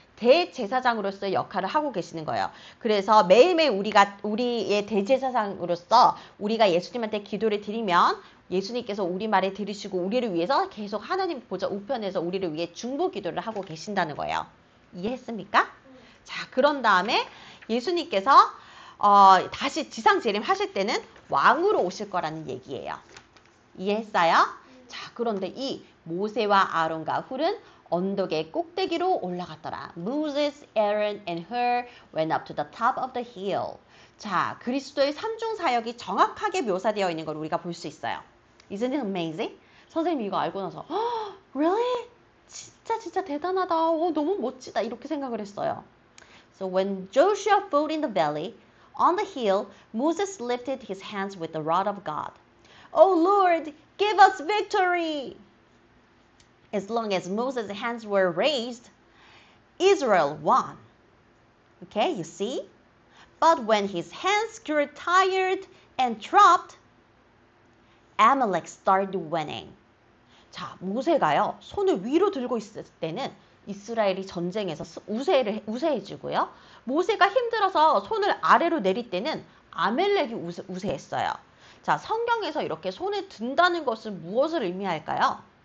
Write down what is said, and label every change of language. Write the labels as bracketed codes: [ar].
[ko] 대제사장으로서의 역할을 하고 계시는 거예요. 그래서 매일매일 우리의 대제사장으로서 우리가 예수님한테 기도를 드리면 예수님께서 우리 말을 들으시고 우리를 위해서 계속 하나님 보좌 우편에서 우리를 위해 중보 기도를 하고 계신다는 거예요. 이해했습니까? 자, 그런 다음에 예수님께서 다시 지상 재림하실 때는 왕으로 오실 거라는 얘기예요. 이해했어요? 자, 그런데 이 모세와 아론과 훌은 언덕의 꼭대기로 올라갔더라. [en] Moses, Aaron and Hur went up to the top of the hill. [ko] 자, 그리스도의 삼중 사역이 정확하게 묘사되어 있는 걸 우리가 볼 수 있어요. [en] Isn't it amazing? [ko] 선생님이 이거 알고 나서 [en] really? [ko] 진짜 대단하다. 너무 멋지다. 이렇게 생각을 했어요. [en] So when Joshua fought in the valley, on the hill, Moses lifted his hands with the rod of God. Oh Lord, give us victory! As long as Moses' hands were raised, Israel won. Okay, you see? But when his hands grew tired and dropped, Amalek started winning. [ko] 자, 모세가요, 손을 위로 들고 있을 때는 이스라엘이 전쟁에서 우세해지고요. 모세가 힘들어서 손을 아래로 내릴 때는 아멜렉이 우세했어요. 자, 성경에서 이렇게 손을 든다는 것은 무엇을 의미할까요?